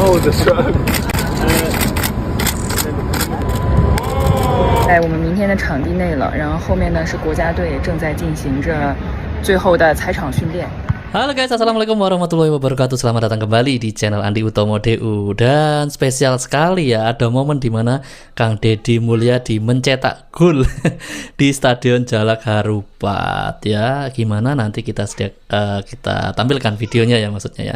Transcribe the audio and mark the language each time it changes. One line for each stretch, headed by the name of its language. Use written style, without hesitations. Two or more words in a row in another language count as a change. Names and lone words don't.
Chinese: 在我们明天的场地内了，然后后面呢是国家队正在进行着最后的踩场训练。
Indonesian: Halo guys,
Arabic: السلام عليكم ورحمة الله وبركاته.
Indonesian: Selamat datang kembali di channel Andi Utomo DU. Dan spesial sekali ya, ada momen dimana Kang Deddy Mulyadi mencetak gol di Stadion Jalak Harupat ya. Gimana nanti kita tampilkan videonya ya maksudnya ya.